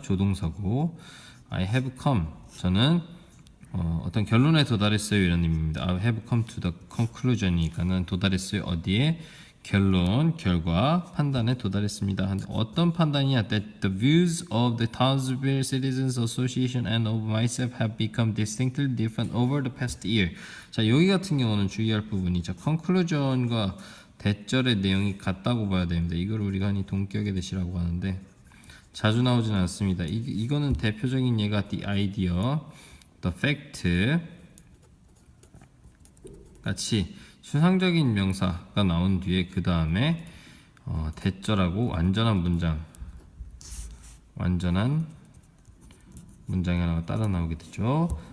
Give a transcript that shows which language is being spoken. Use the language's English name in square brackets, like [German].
[Korean] 조동사고 [English] I have come. [Korean] 저는 어떤 결론에 도달했어요 이런 의미입니다. [English] I have come to the conclusion이니까는 [Korean] 도달했어요. 어디에? 결론, 결과, 판단에 도달했습니다. 어떤 판단이냐? [English] That the views of the Townsville Citizens Association and of myself have become distinctly different over the past year. [Korean] 자, 여기 같은 경우는 주의할 부분이 conclusion과 대절의 내용이 같다고 봐야 됩니다. 이걸 우리가 흔히 동격의 대시라고 하는데 자주 나오진 않습니다. 이거는 대표적인 예가 [English] the idea, the fact [Korean] 같이 추상적인 명사가 나온 뒤에 그 다음에 대절하고 완전한 문장이 하나가 따라 나오게 되죠.